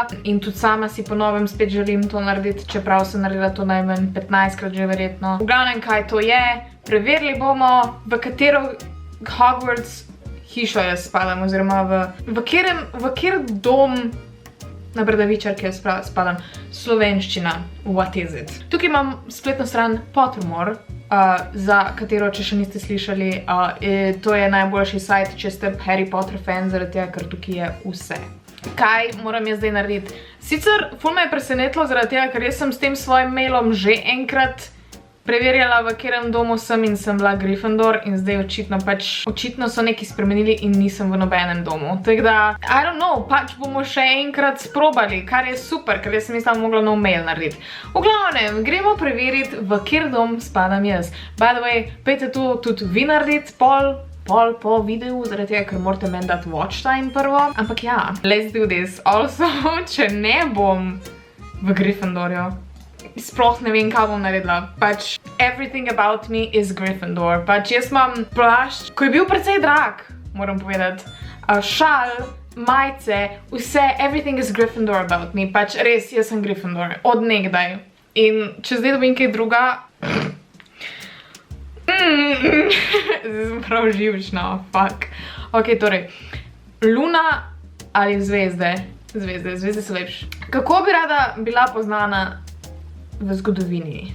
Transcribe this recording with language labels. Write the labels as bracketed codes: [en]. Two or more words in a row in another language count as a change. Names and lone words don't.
[sl] In tudi sama si po novem spet želim to narediti, čeprav sem naredila to najmanj 15krat že verjetno. V glavnem, kaj to je. Preverili bomo, v katero Hogwarts hišo jaz spadam, oziroma v kjer dom na Bradavičarki jaz spadam. Slovenščina. [en] What is it? [sl] Tukaj imam spletno stran Pottermore, za katero, če še niste slišali, to je najboljši sajt, če ste Harry Potter fan, zaradi tega, ker tukaj je vse. Kaj moram jaz zdaj narediti? Sicer, ful me je presenetilo zaradi tega, ker jaz sem s tem svojim mailom že enkrat preverjala, v katerem domu sem in sem bila Gryffindor in zdaj očitno so nekaj spremenili in nisem v nobenem domu. Tako da, [en] I don't know, [sl] pač bomo še enkrat sprobali, kar je super, ker jaz sem mislila mogla nov mail narediti. V glavnem, gremo preveriti, v kjer dom spadam jaz. [en] By the way, [sl] pejte to tudi vi narediti pol po videu, zaradi tega, ker morate meni dati [en] watch time [sl] prvo. Ampak ja, [en] let's do this. Also, [sl] če ne bom v Gryffindorju, sploh ne vem, kaj bom naredila. Pač, [en] everything about me is Gryffindor. [sl] Pač, jaz imam plašč, ko je bil precej drag, moram povedati. Šal, majice, vse, [en] everything is Gryffindor about me. [sl] Pač, res, jaz sem Gryffindor. Od nekdaj. In če zdaj dobim kaj druga... Zdaj sem prav živčna, fuck. Ok, torej. Luna ali zvezde? Zvezde so lepše. Kako bi rada bila poznana v zgodovini?